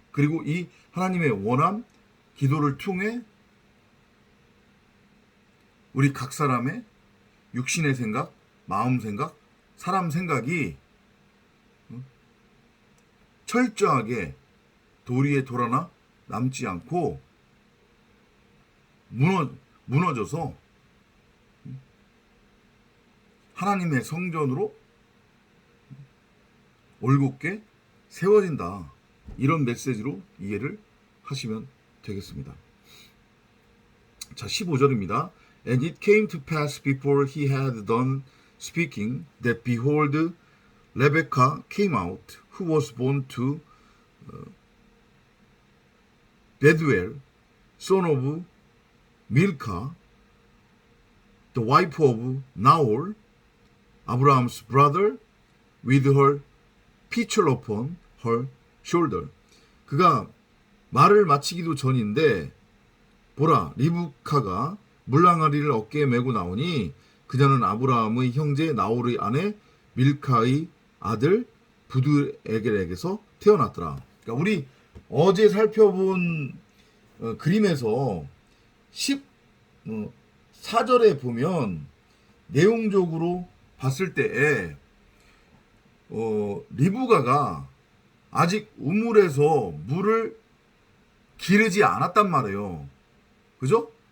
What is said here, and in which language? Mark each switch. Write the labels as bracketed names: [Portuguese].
[Korean] 그리고 이 하나님의 원함, 기도를 통해 우리 각 사람의 육신의 생각, 마음 생각, 사람 생각이 철저하게 도리에 돌아나 남지 않고 무너져서 하나님의 성전으로 올곧게 세워진다. 이런 메시지로 이해를 하시면 되겠습니다. 자, 15절입니다. [English] And it came to pass before he had done speaking that behold, Rebekah came out, who was born to Bethuel, son of Milcah, the wife of Nahor, Abraham's brother, with her pitcher upon her shoulder. [Korean] 그가 말을 마치기도 전인데 보라, 리브카가 물랑아리를 어깨에 메고 나오니 그녀는 아브라함의 형제 나홀의 아내 밀카의 아들 부두엘에게서 태어났더라. 그러니까 우리 어제 살펴본 그림에서 14절에 보면 내용적으로 봤을 때에 리브가가 아직 우물에서 물을 기르지 않았단 말이에요. 그죠?